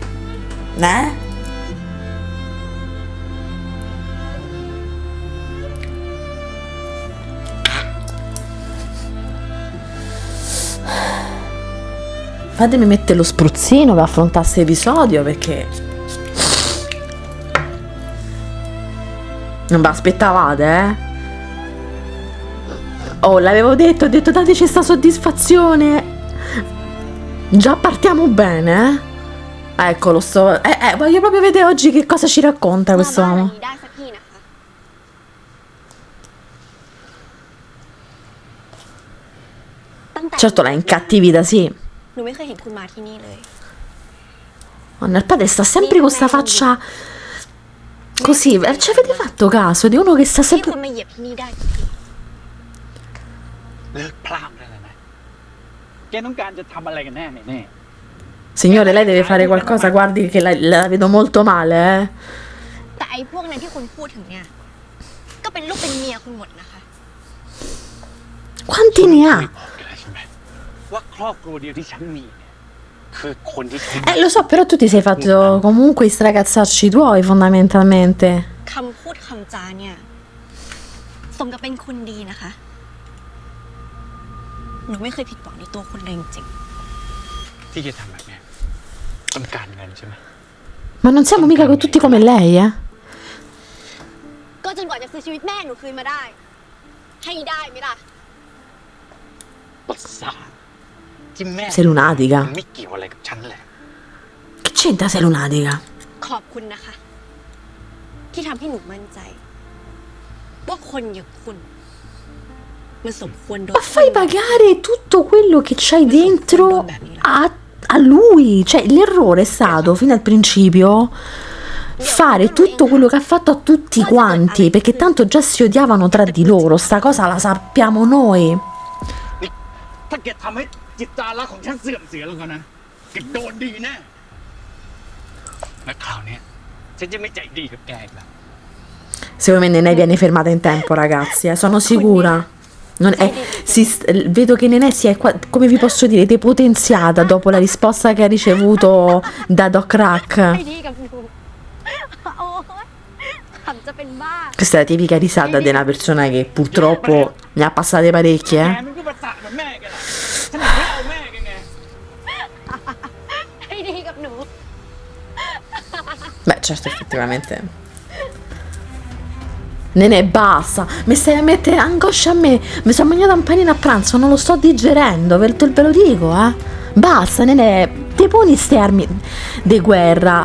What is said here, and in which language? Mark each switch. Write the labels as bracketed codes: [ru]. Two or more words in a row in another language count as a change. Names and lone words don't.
[it] Fatemi mettere lo spruzzino per affrontare questo episodio, perché non vi aspettavate, eh? Oh, l'avevo detto, ho detto dateci sta soddisfazione. Già partiamo bene, eh? Eccolo, voglio proprio vedere oggi che cosa ci racconta questo uomo. [th] ได้สักทีนะคะตั้งแต่ [it] Certo l'ha incattivita, sì. [th] หนูไม่เคยเห็นคุณมาที่นี่เลย [it] Madonna, il padre sta sempre con sta faccia così. Ci avete fatto caso di uno che sta [th] ที่คุ [it] sempre... [th] ณมาเหยียบที่นี่ได้สักที เลิกพลาดได้แล้วนะ แกต้องการจะทำอะไรกันแน่แน่ [it] Signore, lei deve fare qualcosa, guardi che la vedo molto male, eh. [th] แต่ไอ้พวกนั้นที่คุณพูดถึงเนี่ย ก็เป็นลูกเป็นเมียคุณหมดนะคะ [it] Quanti ne ha? [th] ก็ได้ใช่ไหมว่าครอบครัวเดียวที่ฉันมีเนี่ยคือคนที่ฉัน [it] Lo so, però tu ti sei fatto comunque i stragazzarci tuoi, fondamentalmente. [th] คำพูดคำจาเนี่ย สมกับเป็นคนดีนะคะ หนูไม่เคยผิดหวังในตัวคุณเลยจริง ที่จะทำแบบเนี้ยต้องการเงินใช่ไหม [it] Ma non siamo mica con tutti come lei, eh? [th] ๆก็จนกว่าจะซื้อชีวิตแม่หนูคืนมาได้ ให้ได้ไหมล่ะ ประสาทที่แม่ [it] Sei lunatica. [th] มันไม่เกี่ยวอะไรกับฉันแหละ [it] Che c'entra sei lunatica? [th] ขอบคุณนะคะที่ทำให้หนูมั่นใจ ว่าคนอย่างคุณ มันสมควรโดน [it] Ma fai pagare tutto quello che c'hai dentro a lui. Cioè, l'errore è stato fino al principio fare tutto quello che ha fatto a tutti quanti, perché tanto già si odiavano tra di loro. Sta cosa la sappiamo noi. [th] ถ้าแกทำให้จิตตาลักษณ์ของฉันเสื่อมเสียแล้วก็นะแกโดนดีแน่และคราวเนี้ยฉันจะไม่ใจดีกับแกอีกแล้ว [it] Secondo me Nenè viene fermata in tempo, ragazzi, sono sicura. Non è, vedo che Nenè si è, come vi posso dire, depotenziata dopo la risposta che ha ricevuto da Doc Rack. [th] ไม่ดีกับหนูโอ้ยขำจะเป็นบ้า [it] Questa è la tipica risata di una persona che purtroppo ne ha passate parecchie, [th] แกมันก็ประสาทเหมือนแม่แกล่ะฉันถึงไม่เอาแม่แกไง ให้ดีกับหนู [it] Beh, certo, effettivamente. Nenè, basta. Mi stai a mettere angoscia a me. Mi sono mangiato un panino a pranzo, non lo sto digerendo, ve lo dico, Basta, Nenè, ti poni ste armi di guerra.